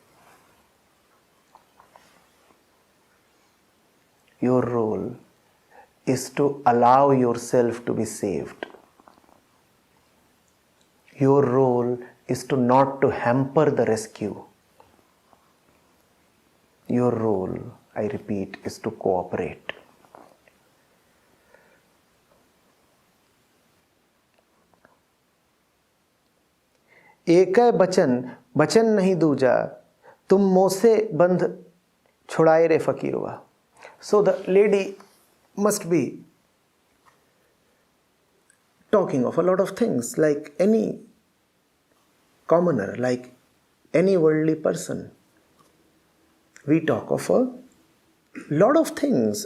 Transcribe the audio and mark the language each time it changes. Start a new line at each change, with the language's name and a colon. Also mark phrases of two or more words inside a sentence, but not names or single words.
English: Your role is to allow yourself to be saved. Your role is to not to hamper the rescue. Your role, I repeat, is to cooperate.
Hindi: एक बचन नहीं दूजा, तुम मोसे बंध छुड़ाए रे फकीरवा.
English: So the lady must be talking of a lot of things, like any commoner, like any worldly person. We talk of a lot of things.